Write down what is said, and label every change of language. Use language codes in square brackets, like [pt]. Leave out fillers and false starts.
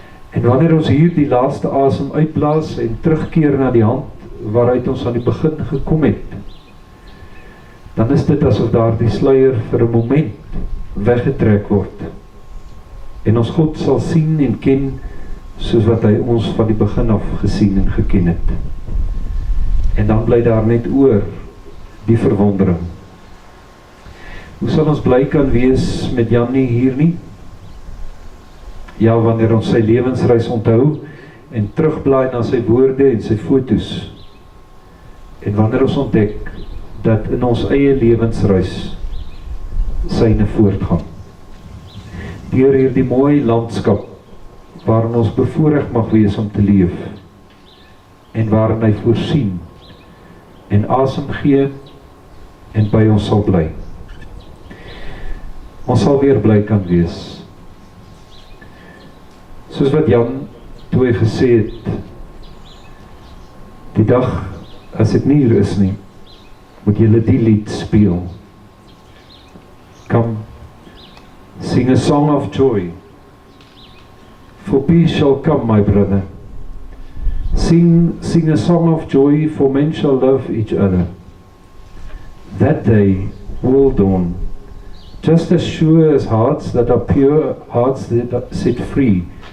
[af] En wanneer ons hier die laaste asem uitblaas en terugkeer na die hand waaruit ons aan die begin gekom het, dan is dit asof daar die sluier vir 'n moment weggetrek word. En ons God sal sien en ken soos wat hy ons van die begin af gesien en geken het. En dan bly daar net oor die verwondering. Hoe sal ons bly kan wees met Jan nie hier nie? Ja, wanneer ons sy lewensreis onthou en terugblaai na sy woorde en sy foto's. En wanneer ons ontdek dat in ons eie lewensreis syne voortgaan. Deur hierdie mooi landskap waarin ons bevoorreg mag wees om te leef en waarin hy voorsien en asem gee en by ons sal bly. Ons sal weer bly kan wees. Soos wat Jan toe hy gesê het, die dag as ek nie hier is nie, moet julle die lied speel. [en] Come, sing a song of joy, for peace shall come, my brother. Sing a song of joy, for men shall love each other. That day will dawn, just as sure as hearts that are pure, hearts that are set free.